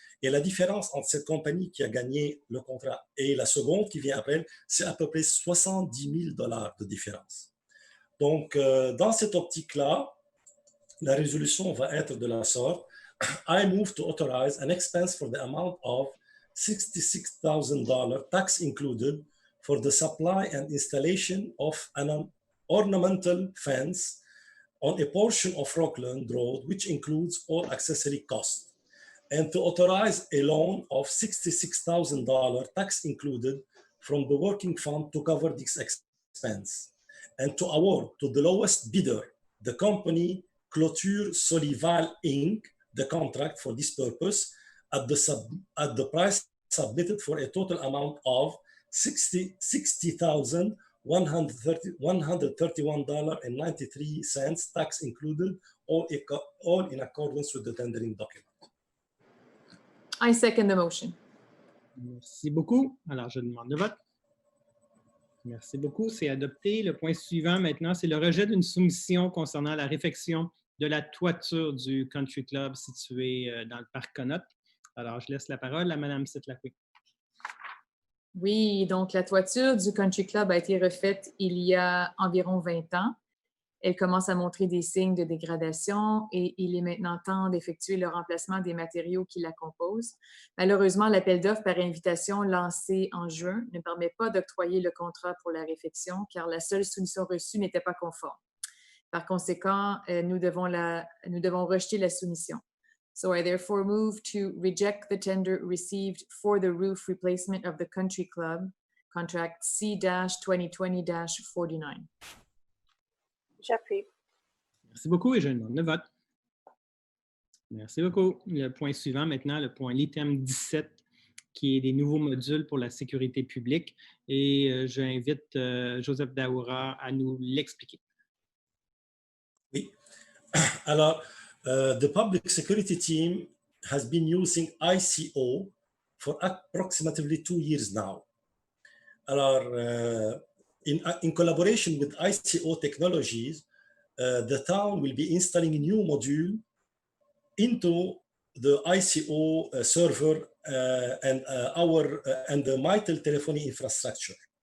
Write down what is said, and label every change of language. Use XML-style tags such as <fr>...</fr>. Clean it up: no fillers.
<fr>Et la différence entre cette compagnie qui a gagné le contrat et la seconde qui vient après, c'est à peu près 70 000 $ de différence. Donc, dans cette optique-là, la résolution va être de la sorte.</fr> <en>I move to authorize an expense for the amount of $66,000, tax included, for the supply and installation of an ornamental fence on a portion of Rockland Road, which includes all accessory costs, and to authorize a loan of $66,000, tax included, from the working fund to cover this expense, and to award to the lowest bidder, the company Clôture Solival Inc., the contract for this purpose at the price submitted for a total amount of $60,131.93, tax included, all in accordance with the tendering document. I second the motion.</en> <fr>Merci beaucoup. Alors, je demande le vote. Merci beaucoup. C'est adopté. Le point suivant maintenant, c'est le rejet d'une soumission concernant la réfection de la toiture du Country Club situé dans le parc Connotte. Alors, je laisse la parole à Mme Setlakwi. Oui, donc la toiture du Country Club a été refaite il y a environ 20 ans. Elle commence à montrer des signes de dégradation et il est maintenant temps d'effectuer le remplacement des matériaux qui la composent. Malheureusement, l'appel d'offres par invitation lancé en juin ne permet pas d'octroyer le contrat pour la réfection car la seule soumission reçue n'était pas conforme. Par conséquent, nous devons rejeter la soumission.</fr> <en>So I therefore move to reject the tender received for the roof replacement of the Country Club, contract C-2020-49.</en> <fr>J'appuie. Merci beaucoup et je demande le vote. Merci beaucoup. Le point suivant maintenant, le point l'item 17, qui est des nouveaux modules pour la sécurité publique. Et j'invite Joseph Daoura à nous l'expliquer. Oui. Alors,</fr> <en>the Public Security Team has been using ICO for approximately 2 years now.</en> <fr>Alors,</fr> <en>in collaboration with ICO Technologies, the town will be installing a new module into the ICO server and the Mitel telephony infrastructure.</en>